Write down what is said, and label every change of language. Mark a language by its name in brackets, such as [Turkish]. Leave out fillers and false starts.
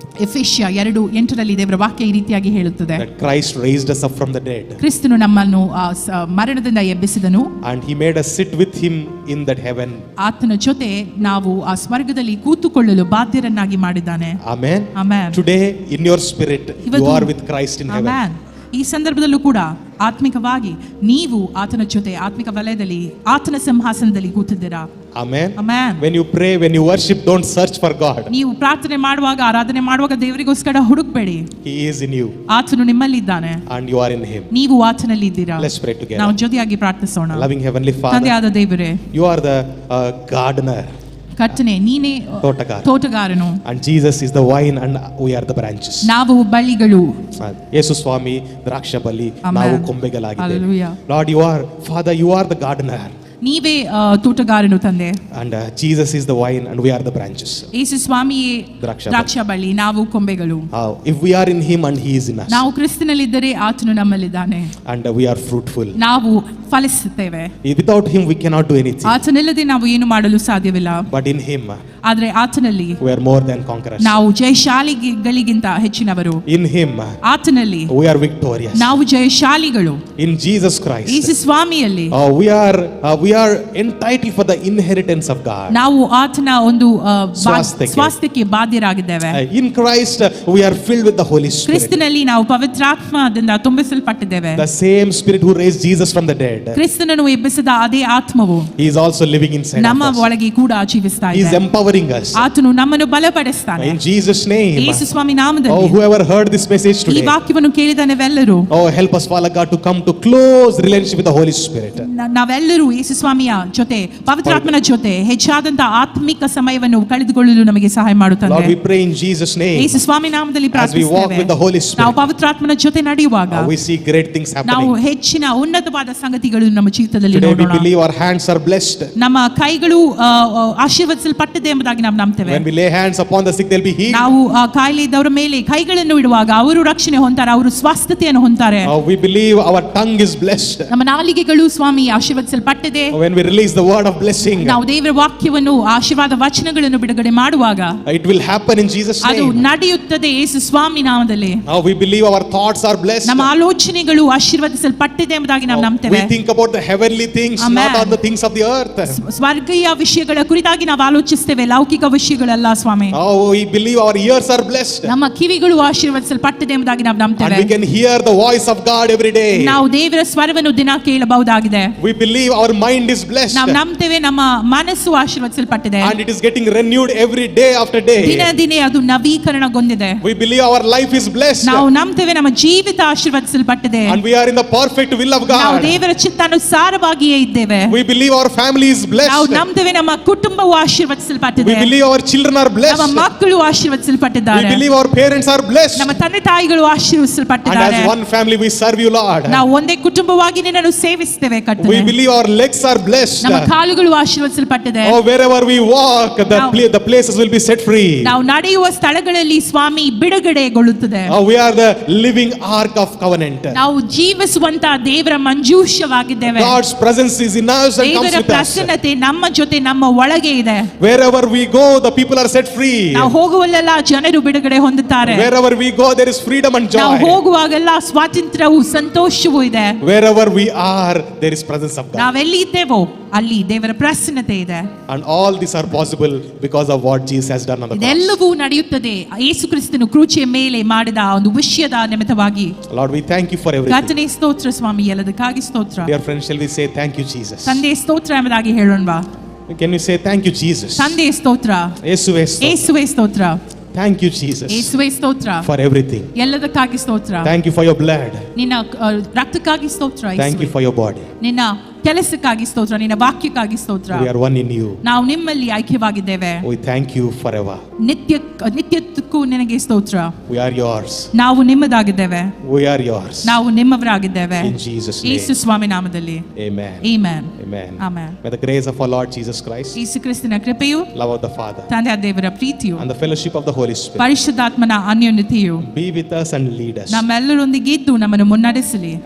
[Kannada] ಎಫೆಸ್ಯ 2:8 ದೇವರ ವಾಕ್ಯ ಈ ರೀತಿಯಾಗಿ ಹೇಳುತ್ತದೆ, [English] that Christ raised us up from the dead. [Kannada] ಕ್ರಿಸ್ತನು ನಮ್ಮನ್ನು ಮರಣದಿಂದ ಎಬ್ಬಿಸಿದನು. [English] And he made us sit with him in that heaven. [Kannada] ಆತನ ಜೊತೆ ನಾವು ಆ ಸ್ವರ್ಗದಲ್ಲಿ ಕೂತುಕೊಳ್ಳಲು ಬಾಧ್ಯರನ್ನಾಗಿ ಮಾಡಿದ್ದಾನೆ. [English] Amen. Amen. Today in your spirit you are with Christ in heaven. Amen. [Kannada] ಈ ಸಂದರ್ಭದಲ್ಲೂ ಕೂಡ ಆತ್ಮಿಕವಾಗಿ ನೀವು ಆತನ ಜೊತೆ ಆತ್ಮಿಕ ವಲಯದಲ್ಲಿ ಆತನ ಸಿಂಹಾಸನದಲ್ಲಿ ಕೂತಿದ್ದೀರಾ. [English] Amen. Amen. When you pray, when you worship, don't search for God. [Kannada] ನೀವು ಪ್ರಾರ್ಥನೆ ಮಾಡುವಾಗ, ಆರಾಧನೆ ಮಾಡುವಾಗ ದೇವರಿಗೋಸ್ಕರ ಹುಡುಕಬೇಡಿ. [English] He is in you. [Kannada] ಆತನು ನಿಮ್ಮಲ್ಲಿದ್ದಾನೆ [English] And you are in him. [Kannada] ನೀವು ಆತನಲ್ಲಿ ಇದ್ದೀರಾ. [English] Let's pray together. [Kannada] ನಾವು ಜೊತೆಯಾಗಿ ಪ್ರಾರ್ಥಿಸೋಣ. [English] Loving heavenly Father, [Kannada] ತಂದೆಯಾದ ದೇವರೇ, [English] you are the gardener. [Kannada] ಕರ್ತನೆ, ನೀನೇ ತೋಟಗಾರನು. [English] And Jesus is the vine and we are the branches. [Kannada] ನಾವು ಬಳ್ಳಿಗಳು. ಯೇಸು ಸ್ವಾಮಿ ದ್ರಾಕ್ಷಬಳ್ಳಿ, ನಾವು ಕೊಂಬೆಗಳಾಗಿದ್ದೇವೆ. [English] Hallelujah. Lord, you are Father, you are the gardener. [Kannada] ನೀವೇ ತೋಟಗಾರನು ತಂದೆ. [English] And Jesus is the vine and we are the branches. [Kannada] ಯೇಸು ಸ್ವಾಮಿಯೇ ದ್ರಾಕ್ಷಬಳ್ಳಿ, ನಾವು ಕೊಂಬೆಗಳು. [English] If we are in him and he is in us. [Kannada] ನಾವು ಕ್ರಿಸ್ತನಲ್ಲಿದ್ದರೆ ಆತನು ನಮ್ಮಲ್ಲಿದ್ದಾನೆ. [English] And we are fruitful. [Kannada] ನಾವು ಫಲಿಸುತ್ತೇವೆ. [English] Without him we cannot do anything. [Kannada] ಆತನಿಲ್ಲದೆ ನಾವು ಏನು ಮಾಡಲು ಸಾಧ್ಯವಿಲ್ಲ. [English] But in him [Kannada] ಆದ್ರೆ ಆತನಲ್ಲಿ [English] we are more than conquerors. [Kannada] ನಾವು ಜಯಶಾಲಿಗಳಿಗಿಂತ ಹೆಚ್ಚಿನವರು. [English] In him [Kannada] ಆತನಲ್ಲಿ [English] we are victorious. [Kannada] ನಾವು ಜಯಶಾಲಿಗಳು. [English] In Jesus Christ [Kannada] Yesu ಸ್ವಾಮಿಯಲ್ಲಿ [English] we are entitled for the inheritance of God. [Kannada] ನಾವು ಆತನ ಒಂದು ಸ್ವಾಸ್ಥ್ಯಕ್ಕೆ. ಸ್ವಾಸ್ಥ್ಯಕ್ಕೆ ಬಾಧ್ಯರಾಗಿದ್ದೇವೆ. [English] In Christ we are filled with the Holy Spirit. [Kannada] ಕ್ರಿಸ್ತನಲ್ಲಿ ನಾವು ಪವಿತ್ರಾತ್ಮದಿಂದ ತುಂಬಿಸಲ್ಪಟ್ಟಿದ್ದೇವೆ. [English] The same Spirit who raised Jesus from the dead. [Kannada] ಕ್ರಿಸ್ತನನ್ನು ಎಬ್ಬಿಸಿದ ಅದೇ ಆತ್ಮವು [English] He is also living inside [Kannada] ನಮ್ಮ [English] of us. [Kannada] ಒಳಗೆ ಕೂಡ ಜೀವಿಸ್ತಾ [English] He is [Kannada] ಇದೆ. [English] empowering us. [Kannada] ಆತನು ನಮ್ಮನ್ನು ಬಲಪಡಿಸ್ತಾನೆ. [English] In Jesus name. [Kannada] Yesu Swami [English] Oh, [Kannada] ನಾಮದಲ್ಲಿ [English] whoever heard this message [Kannada] ಈ [English] today. [Kannada] ವಾಕ್ಯವನ್ನು ಕೇಳಿದ ನಾವೆಲ್ಲರೂ [English] Oh, help us, Father God, to come to close relationship with the Holy Spirit. [Kannada] ನಾವೆಲ್ಲರೂ ಯೇಸು ಸ್ವಾಮಿಯ ಜೊತೆ ಪವಿತ್ರಾತ್ಮನ ಜೊತೆ ಹೆಚ್ಚಾದಂತ ಆತ್ಮಿಕ ಸಮಯವನ್ನು ಕಳೆದುಕೊಳ್ಳಲು ನಮಗೆ ಸಹಾಯ [English] Lord, [Kannada] ಮಾಡುತ್ತಾನೆ. [English] we pray in Jesus' name. [Kannada] ಯೇಸು ಸ್ವಾಮಿ ನಾಮದಲ್ಲಿ [English] As we walk with the Holy [Kannada] ಪ್ರಾರ್ಥಿಸುತ್ತೇವೆ. ನಾವು [English] Spirit, [Kannada] ಪವಿತ್ರಾತ್ಮನ ಜೊತೆ ನಡೆಯುವಾಗ [English] we see great things [Kannada] ನಾವು [English] happening. [Kannada] ಹೆಚ್ಚಿನ ಉನ್ನತವಾದ ಸಂಗತಿಗಳು ನಮ್ಮ ಜೀವಿತದಲ್ಲಿ [English] Today we [Kannada] ನೋಡೋಣ. [English] believe our hands are blessed. [Kannada] ನಮ್ಮ ಕೈಗಳು ಆಶೀರ್ವದಿಸಲ್ಪಟ್ಟಿದೆ ಎಂಬುದಾಗಿ ನಾವು ನಂಬ್ತೇವೆ. [English] When we lay hands upon the sick, they'll be healed. [Kannada] ನಾವು ಕಾಯಿಲೆ ಇದ್ದವರ ಮೇಲೆ ಕೈಗಳನ್ನು ಇಡುವಾಗ ಅವರು ರಕ್ಷಣೆ ಹೊಂತಾರೆ, ಅವರು ಸ್ವಸ್ಥತೆಯನ್ನು ಹೊಂತಾರೆ. [English] We believe our tongue is blessed. [Kannada] ನಮ್ಮ ನಾಲಿಗೆಗಳು ಸ್ವಾಮಿ ಆಶೀರ್ವದಿಸಲ್ಪಟ್ಟಿದೆ. [English] When we release the word of blessing, [Kannada] ನಾವು ದೇವರ ವಾಕ್ಯವನ್ನು ಆಶೀರ್ವಾದ ವಚನಗಳನ್ನು ಬಿಡುಗಡೆ ಮಾಡುವಾಗ [English] it will happen in Jesus' [Kannada] ಅದು [English] name. [Kannada] ನಡೆಯುತ್ತದೆ ಯೇಸು ಸ್ವಾಮಿ ನಾಮದಲ್ಲಿ. [English] We believe our thoughts are blessed. [Kannada] ನಮ್ಮ ಆಲೋಚನೆಗಳು ಆಶೀರ್ವದಿಸಲ್ಪಟ್ಟಿದೆ ಎಂಬುದಾಗಿ ನಾವು ನಂಬ್ತೇವೆ. [English] We think about the heavenly things, Amen. not on the things of the earth. [Kannada] ಸ್ವರ್ಗೀಯ ವಿಷಯಗಳ ಕುರಿತಾಗಿ ನಾವು ಆಲೋಚಿಸ್ತೇವೆ, ಲೌಕಿಕ ವಿಷಯಗಳಲ್ಲ ಸ್ವಾಮಿ. [English] We believe our ears are blessed. [Kannada] ನಮ್ಮ ಕಿವಿಗಳು ಆಶೀರ್ವದಿಸಲ್ಪಟ್ಟಿದೆ ಎಂಬುದಾಗಿ ನಾವು [English] And [Kannada] ನಂಬ್ತೇವೆ. [English] we can hear the voice of God every day. [Kannada] ನಾವು ದೇವರ ಸ್ವರವನ್ನು ದಿನ ಕೇಳಬಹುದಾಗಿದೆ. [English] We believe our mind is blessed. [Kannada] ನಾವು ನಂಬ್ತೇವೆ ನಮ್ಮ ಮನಸ್ಸು ಆಶೀರ್ವದಿಸಲ್ಪಟ್ಟಿದೆ. [English] And it is getting renewed every day after day. [Kannada] ದಿನ ದಿನೇ ಅದು ನವೀಕರಣಗೊಂಡಿದೆ. [English] We believe our life is blessed. [Kannada] ನಾವು ನಂಬ್ತೇವೆ ನಮ್ಮ ಜೀವಿತ ಆಶೀರ್ವದಿಸಲ್ಪಟ್ಟಿದೆ. [English] And we are in the perfect will of [Kannada] ನಾವು [English] God. [Kannada] ದೇವರ ಚಿತ್ತಾನುಸಾರವಾಗಿಯೇ ಇದ್ದೇವೆ. [English] We believe our family is [Kannada] ನಾವು [English] blessed. [Kannada] ನಂಬ್ತೇವೆ ನಮ್ಮ ಕುಟುಂಬವು ಆಶೀರ್ವದಿಸಲ್ಪಟ್ಟಿದೆ. [English] We believe our children are [Kannada] ನಮ್ಮ [English] blessed. [Kannada] ಮಕ್ಕಳು [English] We [Kannada] ಆಶೀರ್ವದಿಸಲ್ಪಟ್ಟಿದ್ದಾರೆ. [English] believe our parents are blessed. [Kannada] ನಮ್ಮ ತಂದೆ ತಾಯಿಗಳು [English] And [Kannada] ಆಶೀರ್ವದಿಸಲ್ಪಟ್ಟಿದ್ದಾರೆ. [English] as one family we serve you, Lord. [Kannada] ನಾವು ಒಂದೇ ಕುಟುಂಬವಾಗಿ ನಿನ್ನನ್ನು ಸೇವಿಸ್ತೇವೆ [English] We [Kannada] ಕರ್ತನೇ. [English] believe our legs are blessed. [Kannada] ನಮ್ಮ ಕಾಲುಗಳು ಆಶೀರ್ವದಿಸಲ್ಪಟ್ಟಿದೆ. [English] Oh, wherever we walk, the places will be set free. [Kannada] ನಾವು ನಡೆಯುವ ಸ್ಥಳಗಳಲ್ಲಿ ಸ್ವಾಮಿ ಬಿಡುಗಡೆಗೊಳ್ಳುತ್ತದೆ. [English] We are the living ark of covenant. [Kannada] ನಾವು ಜೀವಿಸುವಂತ ದೇವರ ಮಂಜೂಷವಾಗಿದ್ದೇವೆ. [English] God's presence is in us and comes [Kannada] ದೇವರ [English] with us. [Kannada] ಪ್ರಸನ್ನತೆ ನಮ್ಮ ಜೊತೆ ನಮ್ಮ ಒಳಗೆ ಇದೆ. [English] Wherever we go, the people are set free. [Kannada] ನಾವು ಹೋಗುವಲ್ಲೆಲ್ಲ ಜನರು ಬಿಡುಗಡೆ ಹೊಂದುತ್ತಾರೆ. [English] Wherever we go, there is freedom and [Kannada] ನಾವು [English] joy. [Kannada] ಹೋಗುವಾಗೆಲ್ಲ ಸ್ವಾತಂತ್ರ್ಯವು ಸಂತೋಷವೂ ಇದೆ. [English] Wherever we are, there is presence of God. [Kannada] ನಾವೆಲ್ಲಿ ಇದ್ದೇವೋ ಅಲ್ಲಿ ದೇವರ ಪ್ರಸನ್ನತೆ ಇದೆ. [English] And all these are possible because of what Jesus has done on the cross. [Kannada] ಇದೆಲ್ಲವೂ ನಡೆಯುತ್ತದೆ ಯೇಸು ಕ್ರಿಸ್ತನು ಕ್ರೂಚಿಯ ಮೇಲೆ ಮಾಡಿದ ಒಂದು ವಿಷಯದ ನಿಮಿತ್ತವಾಗಿ. [English] Lord, we thank you for everything. [Kannada] ಕರ್ತನೇ ಸ್ತೋತ್ರ ಸ್ವಾಮಿ, ಎಲ್ಲದಕ್ಕಾಗಿ ಸ್ತೋತ್ರ. [English] Dear friends, shall we say thank you, Jesus? [Kannada] ತಂದೆ ಸ್ತೋತ್ರ ಎಂಬುದಾಗಿ ಹೇಳೋಣವಾ? [English] Can we say thank you, Jesus? [Kannada] ತಂದೆ ಸ್ತೋತ್ರ, ಯೇಸುವೇ ಸ್ತೋತ್ರ. ಯೇಸುವೇ ಸ್ತೋತ್ರ, [English] Thank you, Jesus, [Kannada] ಯೇಸುವೇ ಸ್ತೋತ್ರ [English] for everything. [Kannada] ಎಲ್ಲದಕ್ಕಾಗಿ ಸ್ತೋತ್ರ. [English] Thank you for your blood. [Kannada] ನಿನ್ನ ರಕ್ತಕ್ಕಾಗಿ ಸ್ತೋತ್ರ. [English] Thank you [Kannada] ಯೇಸುವೇ. [English] for your body. [Kannada] ನಿನ್ನ ಕೆಲಸಕ್ಕಾಗಿ ಸ್ತೋತ್ರ, ನಿನ್ನ ವಾಕ್ಯಕ್ಕಾಗಿ ಸ್ತೋತ್ರ. [English] We are one in you. [Kannada] ನಾವು ನಿಮ್ಮಲ್ಲಿ ಐಕ್ಯವಾಗಿದ್ದೇವೆ. [English] We thank you forever. [Kannada] ನಿತ್ಯಕ್ಕೂ ನಿನಗೆ ಸ್ತೋತ್ರ. [English] We are yours. [Kannada] ನಾವು ನಿಮ್ಮದಾಗಿದ್ದೇವೆ. [English] We are yours. [Kannada] ನಾವು ನಿಮ್ಮವರಾಗಿದ್ದೇವೆ. [English] In Jesus' name. [Kannada] ಯೇಸು ಸ್ವಾಮಿ ನಾಮದಲ್ಲಿ. [English] Amen. Amen. Amen. Amen. May the grace of our Lord Jesus Christ, [Kannada] ಯೇಸು ಕ್ರಿಸ್ತನ ಕೃಪೆಯು, [English] love of the Father, [Kannada] ತಂದೆಯ ದೇವರ ಪ್ರೀತಿಯು, [English] and the fellowship of the Holy Spirit [Kannada] ಪರಿಶುದ್ಧಾತ್ಮನ ಅನ್ಯೋನ್ಯತೆಯು [English] be with us and lead us [Kannada] ನಮ್ಮೆಲ್ಲರೊಂದಿಗೆ ಇದ್ದು ನಮ್ಮನ್ನು ಮುನ್ನಡೆಸಲಿ.